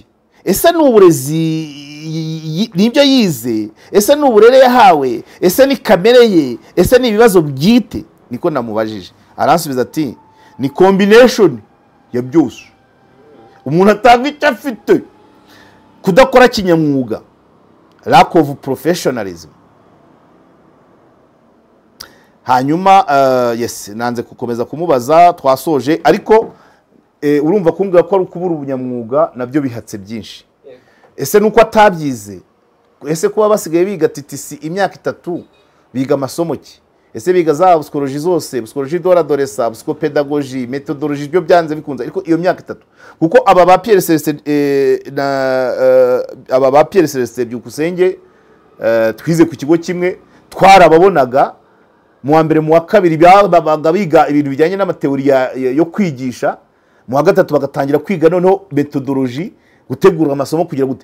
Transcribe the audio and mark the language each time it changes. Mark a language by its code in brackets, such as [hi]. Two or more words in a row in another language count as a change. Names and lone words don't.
[rw] Ese ni uburezi nibyo yize? Ese ni uburere yahawe? Ese ni kamere ye? Ese ni ibibazo bwite? Niko namubajije. Aransubiza ati ni combination ya byose. Umuntu atanga icyo afite, kudakora kinyamwuga, [en] lack of professionalism. [rw] Hanyuma yes, nanze gukomeza kumubaza, twasoje, ariko urumva kumbwira ko ari ukubura ubunyamwuga nabyo bihatse byinshi. Ese nuko atabyize? Ese kuba basigaye biga TTC imyaka 3 biga amasomo ki? Ese biga za psychologie zose, [fr] psychologie de l'adolescence, psychopedagogie, méthodologie, [rw] byo byanze bikunze, ariko iyo myaka 3. Kuko aba ba Pierre Celestin Byukusenge twize ku kigo kimwe, twarababonaga mu wa mbere mu wa kabiri babaga biga ibintu bijyanye n'amateori yo kwigisha, mu wa gatatu bagatangira kwiga noneho methodologie, gutegura amasomo kugira gute.